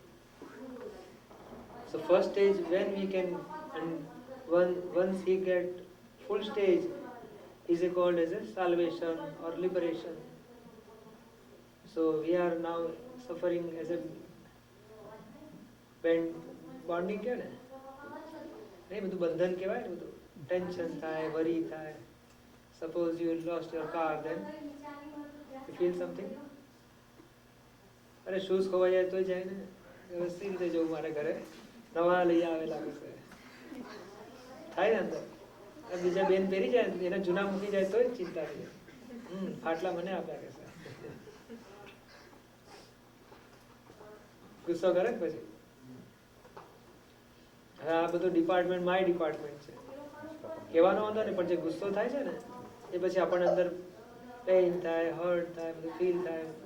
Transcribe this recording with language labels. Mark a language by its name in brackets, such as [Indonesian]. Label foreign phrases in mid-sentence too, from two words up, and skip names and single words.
[English] So first stage when we can, and once he get full stage, is called as a salvation or liberation. So we are now suffering as a bonding [Hindi] क्या ना? [Gujarati] नहीं બધું બંધન કહેવાય ને બધું. Tension થાય, worry થાય. [English] Suppose you lost your car, then you feel something. [Gujarati] અરે શૂઝ ખોવાઈ જાય તો જાય ને વ્યવસ્થિત રીતે જવું મારે ઘરે નવા લઈ આવેલા હશે થાય ને અંદર બીજા બેન પહેરી જાય એના જૂના મૂકી જાય તો ચિંતા થઈ જાય આટલા મને આપ્યા કે ગુસ્સો કરે પછી હવે આ બધું [English] department my department [Gujarati] છે કહેવાનો વાંધો નહીં પણ જે ગુસ્સો થાય છે ને એ પછી આપણને અંદર પેઇન થાય હર્ટ થાય બધું ફીલ થાય